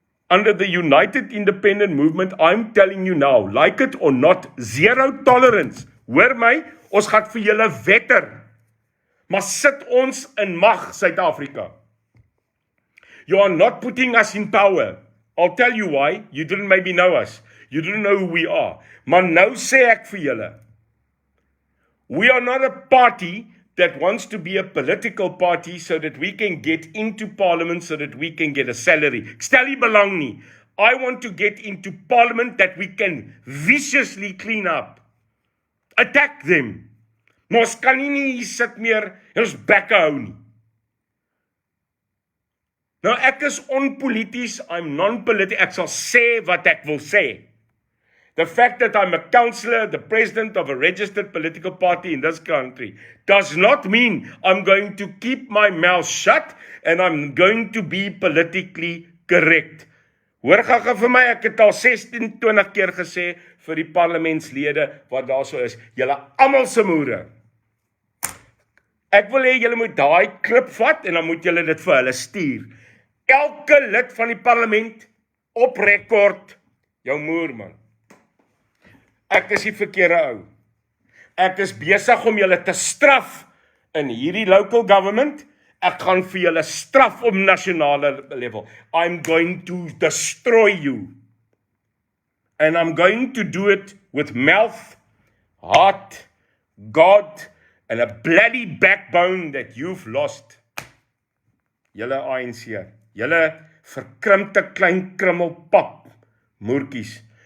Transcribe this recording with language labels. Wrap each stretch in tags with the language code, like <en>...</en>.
<en>Under the United Independent Movement, I'm telling you now, like it or not, zero tolerance.</en> <af>Hoor my, ons gaan vir julle wetter. Maar sit ons in mag, Suid-Afrika.</af> <en>You are not putting us in power. I'll tell you why. You didn't maybe know us. You didn't know who we are.</en> <af>Maar nou sê ek vir julle,</af> <en>we are not a party that wants to be a political party so that we can get into parliament, so that we can get a salary.</en> <af>Ek stel nie belang nie.</af> <en>I want to get into parliament that we can viciously clean up. Attack them.</en> <af>Maar ons kan nie hier sit meer en ons bekke hou nie. Nou ek is onpolities,</af> <en>I'm non-political,</en> <af>ek sal sê wat ek wil sê.</af> <en>The fact that I'm a councillor, the president of a registered political party in this country, does not mean I'm going to keep my mouth shut and I'm going to be politically correct.</en> <af>Hoor gaga vir my, ek het al 26 keer gesê vir die parlementslede wat daar so is, julle almal se moere. Ek wil hê julle moet daai klip vat en dan moet julle dit vir hulle stuur. Elke lid van die parlement op rekord, jou moer man. Ek is die verkeerde ou. Ek is besig om julle te straf in hierdie</af> <en>local government.</en> <af>Ek gaan vir julle straf op nasionale level.</af> <en>I'm going to destroy you. And I'm going to do it with mouth, heart, God, and a bloody backbone that you've lost.</en> <af>Julle ANC, julle verkrimpte klein krummelpap, moertjies.</af>